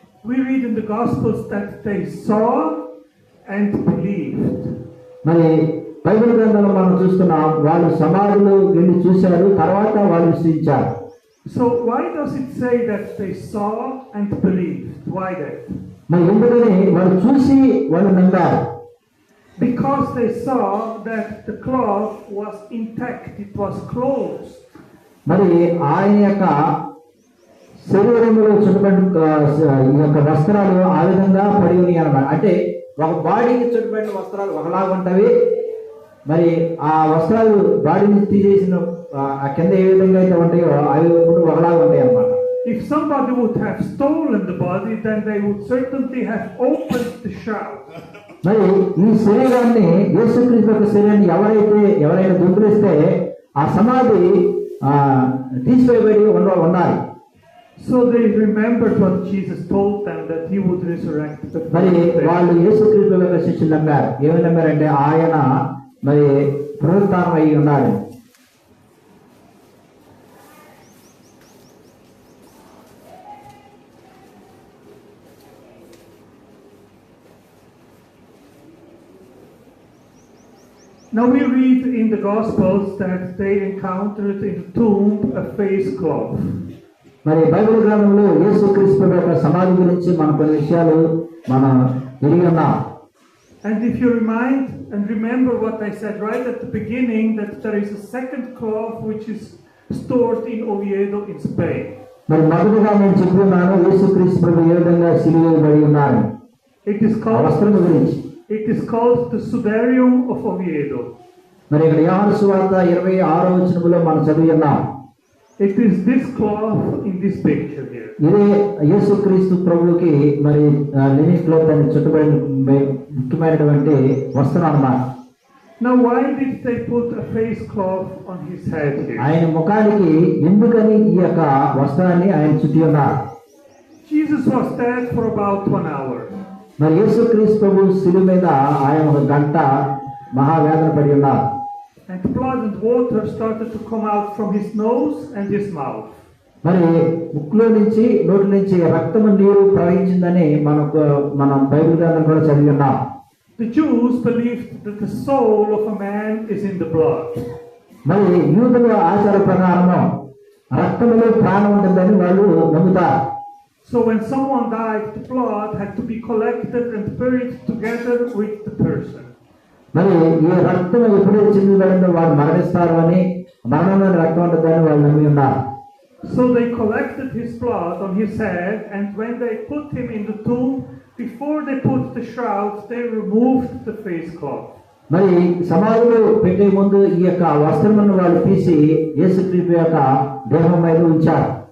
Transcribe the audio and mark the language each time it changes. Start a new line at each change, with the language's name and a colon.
English: We read in the Gospels that they saw and believed.
Telugu: మరి Bible గ్రంథంలో మనం చూస్తున్నాం, వాళ్ళు సమాధిలో వెళ్ళి చూశారు, తర్వాత వాళ్ళు విశ్వసించారు.
English: So why does it say that they saw and believed? Why that?
Telugu: మరి ఎందుకని వాళ్ళు చూసి వాళ్ళు నమ్మారు?
English: Because they saw that the cloth was intact, it was closed.
Telugu: మరి ఆయన యొక్క శరీరంలో చుట్టబడి ఈ యొక్క వస్త్రాలు ఆ విధంగా పడి ఉన్నాయి అన్నమాట. అంటే ఒక బాడీకి చుట్టబడిన వస్త్రాలు ఒకలాగా ఉంటవి, మరి ఆ వస్త్రాలు బాడీని తీసేసిన ఆ కింద ఏ విధంగా అయితే ఉంటాయో అవి కూడా ఒకలాగా ఉంటాయి అన్నమాట.
English: If somebody would have stolen the body, then they would certainly have opened the shroud.
Telugu: మరి ఈ శరీరాన్ని, యేసుక్రీస్తు యొక్క శరీరాన్ని ఎవరైనా దొంగిలిస్తే ఆ సమాధి తీసివేయబడి ఉండాలి.
English: So they remembered what Jesus told them, that he would resurrect the
Telugu: మరి వాళ్ళు యేసుక్రీస్తు యొక్క శిష్యులు నమ్మారు. ఏమని నమ్మారంటే ఆయన మరి పునరుత్థానం అయి ఉన్నాడు.
English: Now we read in the Gospels that they encountered in the tomb a face cloth.
Telugu: మరి బైబిల్ గ్రంథంలో యేసుక్రీస్తు యొక్క సమాధి గురించి మన కొన్ని విషయాలు మనం ఎరిగి ఉన్నాం.
English: And if you remember what I said right at the beginning, that there is a second cloth which is stored in Oviedo in Spain.
Telugu: మరి మొదటగా నేను చెప్తున్నాను యేసుక్రీస్తు ప్రభు ఏ విధంగా సిలువబడి ఉన్నారు. వస్త్రం గురించి.
English: It is called the Sudarium of Oviedo.
Telugu: మరి ఇక్కడ యోహాను సువార్త 26వ వచనంలో మనం చదివి ఉన్నాం.
English: It is this cloth in this picture here.
Telugu: ఇదే యేసుక్రీస్తు ప్రభువుకి మరి లినిన్ క్లాత్ అని చుట్టబడిన ముఖ్యమైనటువంటి వస్త్రం అన్నమాట.
English: Now why did they put a face cloth on his head here?
Telugu: ఆయన ముఖానికి ఎందుకని ఈ యొక్క వస్త్రాన్ని ఆయన చుట్టి ఉన్నారు?
English: Jesus was dead for about 1 hour.
Telugu: మరి యేసుక్రీస్తు ప్రభు శిలువ మీద ఆయన 1 గంట మహావేదన పడి ఉన్నారు.
English: And blood and water started to come out from his nose and his mouth.
Telugu: మరి ముక్కులో నుంచి నోటి నుంచి రక్తము నీరు ప్రవహించిందని మనం బైబిల్ గ్రంథం కూడా చదివి ఉన్నాం.
English: The Jews believed that the soul of a man is in the blood.
Telugu: మరి యూదుల ఆచార ప్రకారం రక్తములో ప్రాణం ఉంటుందని వాళ్ళు నమ్ముతారు.
English: So when someone died, the blood had to be collected and buried together with the person.
Telugu: మరి ఈ రక్తం ఎప్పుడైతే చిందించబడిందో వాడు మరణిస్తారు అని, మరణంలోని రక్తం ఉంటుందని వాళ్ళు నమ్మి ఉన్నారు.
English: So they collected his blood on his head, and when they put him in the tomb, before they put the shroud, they removed the face cloth.
Telugu: మరి సమాధిలో పెట్టే ముందు ఈ యొక్క వస్త్రమును వాళ్ళు తీసి యేసుక్రీస్తు యొక్క దేహం మీద ఉంచారు.